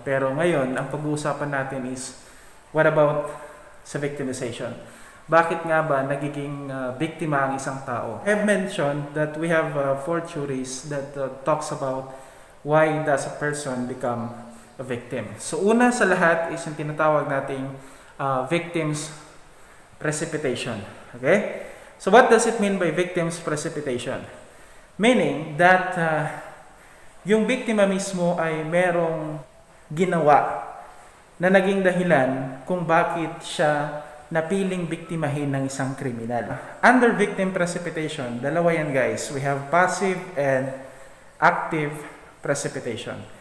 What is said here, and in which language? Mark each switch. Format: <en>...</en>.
<tl>Pero ngayon, ang pag-uusapan natin is what about sa victimization? Bakit nga ba nagiging biktima ang isang tao?</tl> <en>I have mentioned that we have four theories that talks about why does a person become a victim.</en> <tl>So una sa lahat is yung tinatawag nating victim's precipitation. Okay?</tl> <en>So what does it mean by victim's precipitation?</en> <tl>Meaning that yung biktima mismo ay merong ginawa na naging dahilan kung bakit siya napiling biktimahin ng isang kriminal.</tl> <en>Under victim precipitation,</en> <tl>dalawa yan guys.</tl> <en>We have passive and active precipitation.</en>